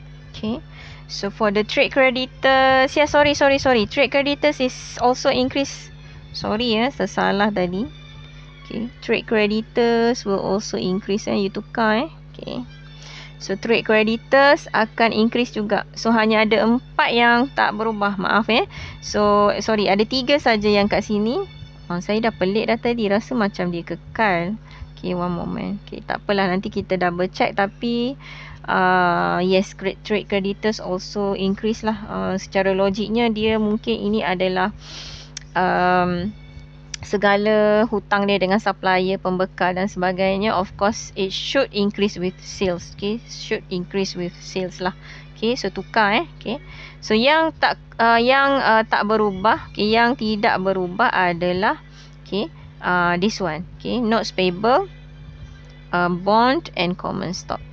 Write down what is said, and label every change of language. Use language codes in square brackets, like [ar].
[en] Okay, so for the trade creditors, yeah, sorry. Trade creditors is also increase. Sorry [ms] tersalah tadi. [en] Okay, trade creditors will also increase you tukar Okay. So trade creditors [ms] akan [en] increase juga. [ms] So hanya ada 4 yang tak berubah, maaf [en] So sorry, [ms] ada 3 saja yang kat sini. Saya dah pelik dah tadi, rasa macam dia kekal. [en] Okay, one moment. [ms] Okay, tak apalah, nanti kita double check. Tapi [en] yes, trade creditors also increase lah. [ms] Secara logiknya dia mungkin ini adalah segala hutang dia dengan supplier, pembekal dan sebagainya. [en] Of course, it should increase with sales. Okay, should increase with sales lah. [ms] Okay, so tukar Okay, so yang tak berubah, okay, yang tidak berubah adalah okay, [en] this one. Okay, notes payable, bond and common stock.